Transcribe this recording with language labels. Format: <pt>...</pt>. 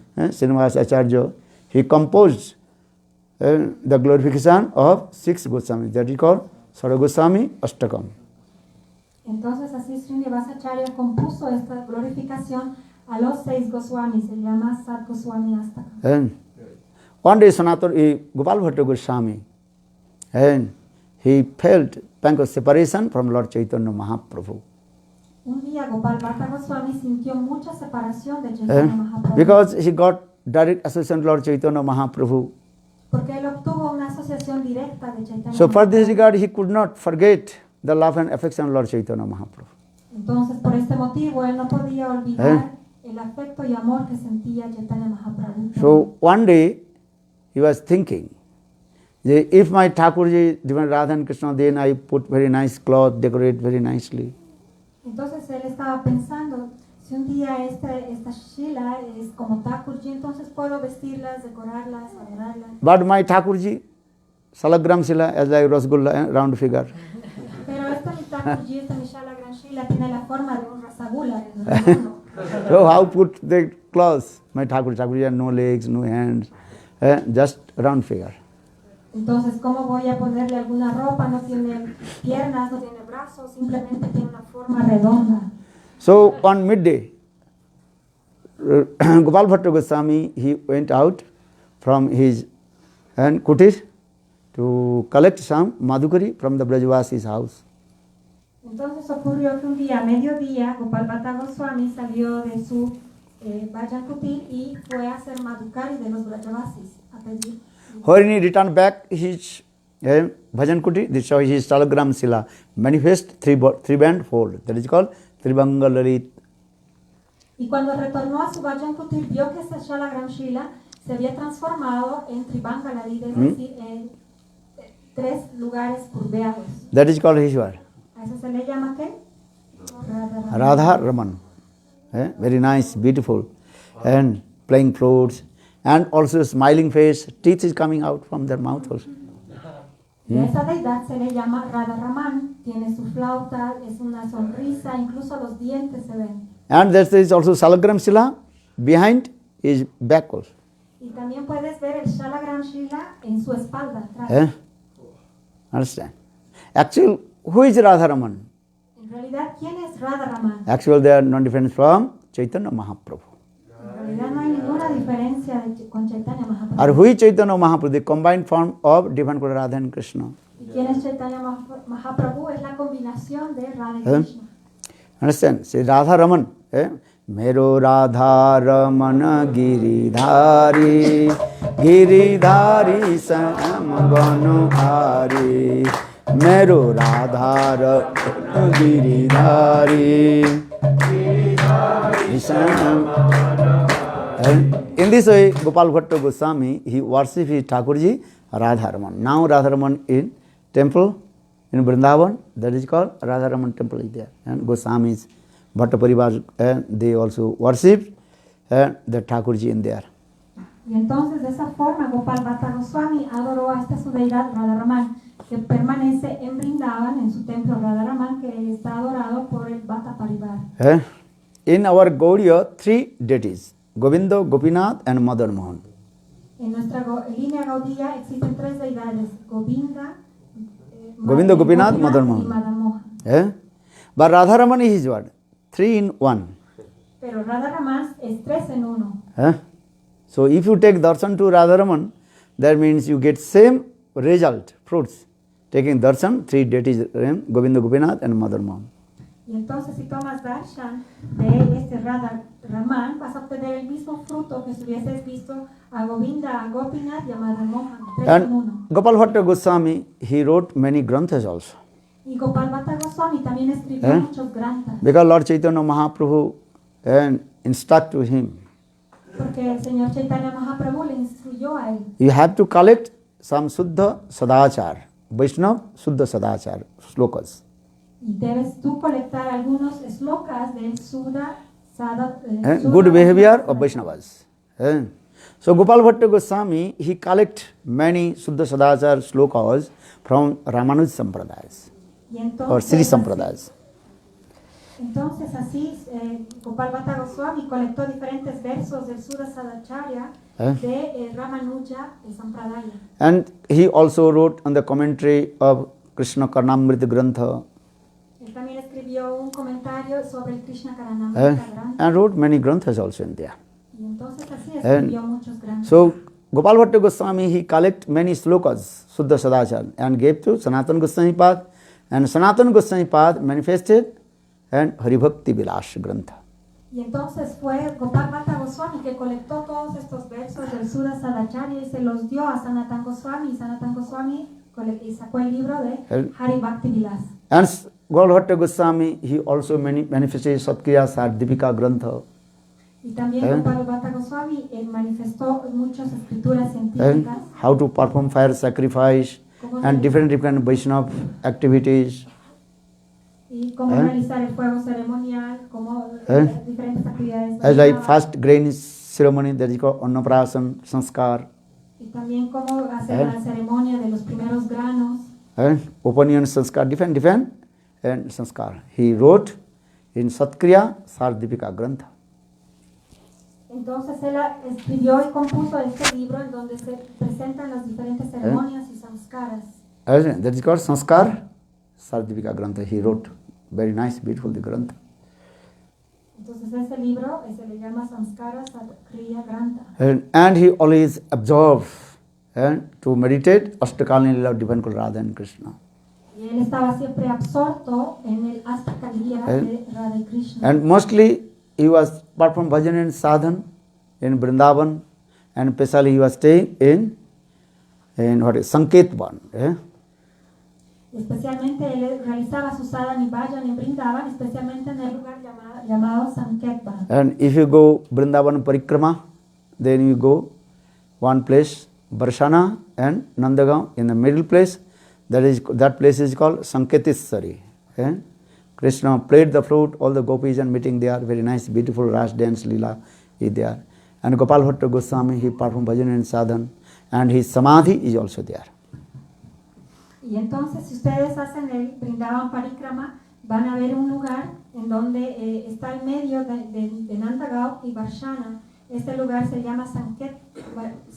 <en>Srinivasa Acharya, he composed the glorification of 6 Goswamis, that is called Saragoswami Ashtakam.</en> <es>Entonces así Srinivasa Acharya compuso esta glorificación a los 6 Goswamis, se llama Sat Goswami Astaka.</es> <en>And one day Gopal Bhatta Goswami, and he felt pang of separation from Lord Chaitanya Mahaprabhu.</en> <es>Un día Gopal Bhatta Goswami sintió mucha separación de Chaitanya Mahaprabhu.</es> <en>Because he got direct association with Lord Chaitanya Mahaprabhu.</en> <es>Porque él obtuvo una asociación directa de Chaitanya</es> <en>So for this regard, he could not forget the love and affection of Lord Chaitanya Mahaprabhu.</en> <es>Entonces por este motivo él no podía olvidar el afecto y amor que sentía Chaitanya Mahaprabhu.</es> <en>So one day, he was thinking, if my Thakurji, different Radha and Krishna, then I put very nice cloth, decorate very nicely.</en> <es>Entonces él estaba pensando, si un día esta Shila es como Thakurji, entonces puedo vestirlas, decorarlas, adorarlas.</es> <en>But my Thakurji, Salagram Sila, as like Rasgulla, round figure.</en> <es>Pero esta mi Thakurji, esta mi Shalagram Shila tiene la forma de un rasagula, es redondo.</es> <en>So how put the clothes? My Thakurji had no legs, no hands, just round figure.</en> <es>Entonces, ¿cómo voy a ponerle alguna ropa? No tiene piernas, no tiene brazos, simplemente tiene una forma redonda.</es> <en>So on midday, Gopal Bhatta Goswami, he went out from his kutir to collect some madhukari from the Brajavasi's house.</en> <es>Entonces ocurrió que un día, a mediodía, Gopal Bhatta Goswami salió de su Bhajan Kutir y fue a hacer madhukari de los Brajavasis, a pedir.</es> <en>When he returned back his bhajan kuti, this is his Salagram Sila, manifest three-band fold, that is called Tribanga Lalit.</en> <es>Y cuando retornó a su Bhajan Kutir, vio que esta Shalagram Shila se había transformado en Tribanga Lalit, es decir, en 3 lugares curveados.</es> <en>That is called Ishwar.</en> <es>¿A eso se le llama qué?</es> <en>Radha Raman. Very nice, beautiful, and playing flutes, and also smiling face, teeth is coming out from their mouth also.</en> <es>Y a esa deidad se le llama Radha Raman, tiene su flauta, es una sonrisa, incluso los dientes se ven.</es> <en>And there is also Salagram Sila, behind his back also.</en> <es>Y también puedes ver el Shalagram Shila en su espalda atrás.</es> <en>Understand? Actually, who is Radha Raman?</en> <es>En realidad, ¿quién es Radha Raman?</es> <en>Actually, they are not different from Chaitanya Mahaprabhu.</en> <es>En realidad no hay ninguna diferencia con Chaitanya Mahaprabhu.</es> <en>Or who is Chaitanya Mahaprabhu? The combined form of different Radha and Krishna.</en> <es>¿Y quién es Chaitanya Mahaprabhu? Es la combinación de Radha y Krishna.</es> <en>Understand? Say Radha Raman.</en> <hi>मेरो राधा रमन गिरिधारी गिरिधारी श्याम बनहारी मेरो Radha Raman Giridhari Shyam.</hi> <en>And in this way, Gopal Bhatta Goswami, he worshipped his Thakurji Radharaman. Now Radharaman in temple in Vrindavan, that is called Radharaman temple is there. And Goswamis, Bhatta Parivar, they also worship the Thakurji in there.</en> <es>Y entonces de esa forma Gopal Bhatta Goswami adoró a esta su deidad Radharaman, que permanece en Vrindavan, en su templo Radharaman, que está adorado por el Bhatta Parivar.</es> <en>In our Gaudiya, three deities, Govinda, Gopinath and Madan Mohan.</en> <es>En nuestra línea Gaudiya existen tres deidades, Govinda, Gopinath, Madan y Mohan. Madan Mohan.</es> <en>But Radharaman is what? 3 in 1.</en> <es>Pero Radharaman es 3 en 1.</es> <en>So if you take darshan to Radharaman, that means you get same result, fruits. Taking darshan, 3 deities, Govinda, Gopinath and Madan Mohan.</en> <es>Y entonces si tomas darshan de este Radharaman, vas a obtener el mismo fruto que si hubieses visto a Govinda, a Gopinath y a Madan Mohan, 3 en 1.</es> <en>And Gopal Bhatta Goswami, he wrote many granthas also.</en> <es>Y Gopal Bhatta Goswami también escribió muchos granthas.</es> <en>Because Lord Chaitanya Mahaprabhu instructed him.</en> <es>Porque el Señor Chaitanya Mahaprabhu le instruyó a él.</es> <en>You have to collect some Suddha Sadachar, Vaishnav Suddha Sadachar, slokas.</en> <es>Y debes tú colectar algunos slokas del Sudha</es> <en>Good behavior of Vaishnavas. So Gopal Bhatta Goswami, he collect many Suddha Sadachar slokas from Ramanuj Sampradayas or Sri Sampradayas.</en> <es>Entonces así Gopal Bhatta Goswami colectó diferentes versos del Sudha Sadacharya de Ramanuja Sampradaya.</es> <en>And he also wrote on the commentary of Krishna Karnamrita Grantha.</en> <es>Él también escribió un comentario sobre el Krishna Karnamrita Grantha.</es> <en>And wrote many granthas also in there.</en> <es>Y entonces así escribió muchos granthas.</es> <en>So Gopal Bhatta Goswami, he collect many slokas, Suddha Sadachar, and gave to Sanatana Goswami Pad. And Sanatana Goswami Pad manifested and Haribhakti Vilas Grantha.</en> <es>Y entonces fue Gopal Bhatta Goswami que colectó todos estos versos del Sudha Sadacharya y se los dio a Sanatana Goswami. Y Sanatana Goswami sacó el libro de Hari Bhakti Vilas.</es> <en>And Gopal Bhatta Goswami, he also manifested Satkriya Sardipika Grantha.</en> <es>Y también Gopal Bhatta Goswami manifestó muchas escrituras científicas.</es> <en>How to perform fire sacrifice and different Vaishnava activities.</en> <es>Y cómo realizar el fuego ceremonial, cómo diferentes actividades.</es> <en>As like first grain ceremony, that is called Annaprasan Sanskar.</en> <es>Y también cómo hacer la ceremonia de los primeros granos.</es> <en>Upaniyan Sanskar, different and Sanskar. He wrote in Satkriya Sardipika Grantha.</en> <es>Entonces él escribió y compuso este libro en donde se presentan las diferentes ceremonias y samskaras.</es> <en>That is called Sanskar Sardipika Grantha. He wrote very nice, beautiful the Grantha.</en> <es>Entonces ese libro se le llama Samskara Satkriya Grantha.</es> <en>And he always observed to meditate Ashtakalini Lila of divine Radha and Krishna.</en> <es>Y él estaba siempre absorto en el Ashtakaliya de Radha y Krishna.</es> <en>And mostly he was performing bhajan and sadhan in Vrindavan, and especially he was staying in what is Sanket Van.</en> <es>Especialmente él realizaba su sadhana y bhajan en Vrindavan, especialmente en el lugar llamado Sanket Van.</es> <en>And if you go Vrindavan Parikrama, then you go one place, Barshana and Nandagaon, in the middle place, that place is called Sanketeswari. Krishna played the flute, all the gopis and meeting there, very nice, beautiful Ras dance Leela is there. And Gopal Bhatta Goswami, he performed bhajan and sadhan, and his samadhi is also there.</en> <es>Y entonces, si ustedes hacen el Vrindavan Parikrama, van a ver un lugar en donde está en medio de Nandagaon y Varshana. Este lugar se llama Sanketvari.</es>